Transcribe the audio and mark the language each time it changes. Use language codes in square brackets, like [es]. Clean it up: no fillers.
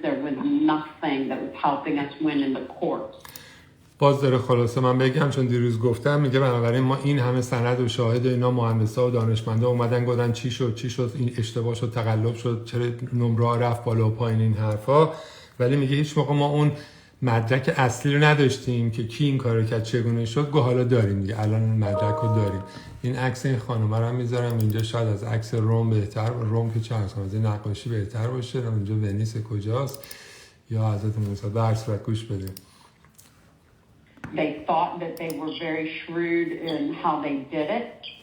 [en] There was nothing that was helping us win in the courts. [fa] باز داره خلاصه من بگم چون دیروز گفتم میگه بنابراین ما این همه سند و شاهد و اینا مهندسا و دانشمندا اومدن گفتن چی شد این اشتباه شد تقلب شد چرا نمره رفت بالا و پایین این حرفا ولی میگه هیچ موقع ما اون مدرک اصلی رو نداشتیم که کی این کارو کرد چگونه شد حالا داریم دیگه الان اون مدرک رو داریم. این عکس این خانم رو میذارم اینجا شاید از عکس روم بهتر روم که چه از نقاشی بهتر باشه اینجا ونیس کجاست یا حضرت موسی به هر صورت گوش بده. [en] They thought that they were very shrewd in how they did it.